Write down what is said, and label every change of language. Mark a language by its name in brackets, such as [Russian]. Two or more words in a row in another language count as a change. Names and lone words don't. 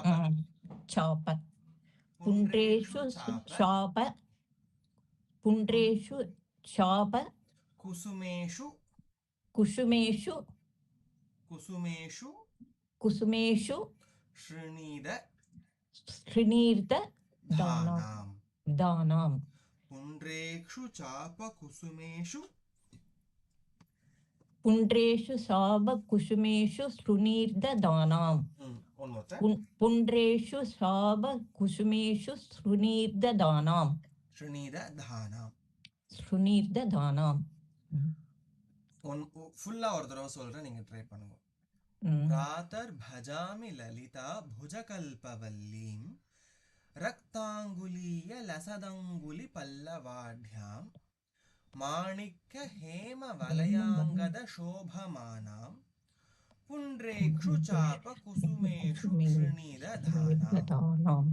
[Sanskrit] चाप। पुण्ड्रेषु चाप. पुण्ड्रेषु चाप. குசுமேஷு. குசுமேஷு. குசுமேஷு. குசுமேஷு. ஸ்ருணீத. ஸ்ருணீர்த. धानाम् दानाम् पुण्ड्रेक्षु चापकुसुमेषु पुण्ड्रेषु शाबकुसुमेषु श्रुणीर्ददानाम् [English] one more time. [Sanskrit] पुण्ड्रेषु शाबकुसुमेषु श्रुणीर्ददानाम् श्रीनिदधानाम् श्रुणीर्ददानाम् [English] one full [Tamil] ஒரு தடவை சொல்றேன், நீங்க ட்ரை பண்ணுங்க. [Sanskrit] प्रातर् भजामि ललिता भुजकल्पवल्लीं रक्ताङ्गुलीय लसदङ्गुलि पल्लवाढ्यां माणिक्य हेम वलयाङ्गद शोभमानां पुण्ड्रेक्षु चाप कुसुमेषु श्रीनिदधानाम्